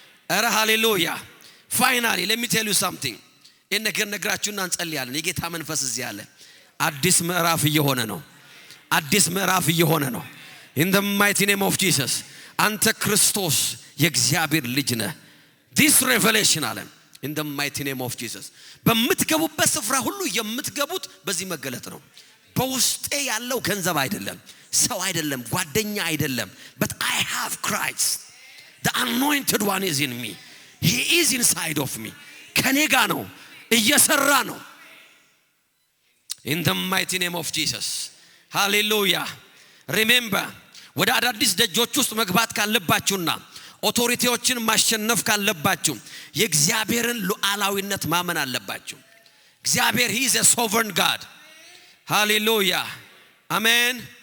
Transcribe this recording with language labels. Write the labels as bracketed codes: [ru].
[am] ኧረ ሃሌሉያ። [en] finally let me tell you something [am] እኔ ነግራችሁና እንጸልያለን። የጌታ መንፈስ እዚህ አለ። አዲስ ምዕራፍ እየሆነ ነው። አዲስ ምዕራፍ እየሆነ ነው። [en] in the mighty name of Jesus [am] አንተ ክርስቶስ የእግዚአብሔር ልጅ ነህ። [en] this revelation [am] አለ in the mighty name of Jesus በምትገቡበት ስፍራ ሁሉ የምትገቡት በዚህ መገለጥ ነው። በውስጤ ያለው ገንዘብ አይደለም ሰው አይደለም ጓደኛ አይደለም [en] but I have Christ. the anointed one is in me. he is inside of me. [am] ከኔ ጋር ነው እየሰራ ነው [en] in the mighty name of Jesus. hallelujah. remember [am] ወደ አዳዲስ ደጆች ውስጥ መግባት ካለባችሁና ኦቶሪቲዎችን ማሸነፍ ካለባችሁ የእግዚአብሔርን ሉዓላዊነት ማመን አለባችሁ። እግዚአብሔር [en] he is a sovereign God. hallelujah. amen.